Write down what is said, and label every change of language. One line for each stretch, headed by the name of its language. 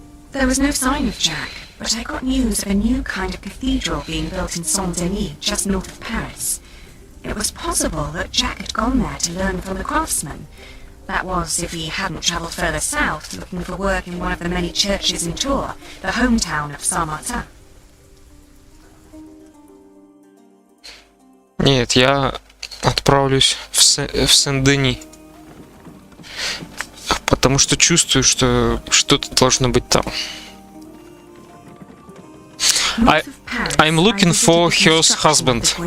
English: There was no sign of Jack, but I got news of a new kind of cathedral being built in Saint-Denis, just north of Paris. It was possible that Jack had gone there to learn from the craftsmen. That was, if he hadn't travelled further south, looking for work in one of the many churches in Tours, the hometown of Saint-Martin.
Russian: Нет, я отправлюсь в Сен-Дени. Потому что чувствую, что что-то должно быть там.
English: I'm looking for her husband.